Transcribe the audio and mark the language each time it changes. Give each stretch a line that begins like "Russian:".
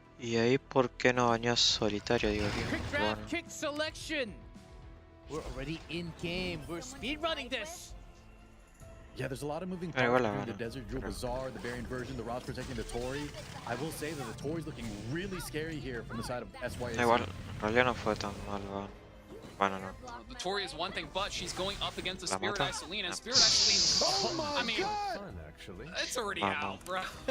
Spanish: Y ahí, ¿por qué no bañas solitario? Digo,
English: Quick draft, kick selection. We're already in game. We're speedrunning this. Yeah, there's a lot of moving parts between the Desert Jewel Bazaar, the variant version, the Ross protecting the Tori. I will say that the Tori's looking really scary here from the side of SYAC.
Spanish: Igual, en realidad no fue tan mal, bueno, no.
English: The Tori is one thing, but she's going up against the Spirit Isolene, and Spirit Isolene, I mean, it's already out, bro.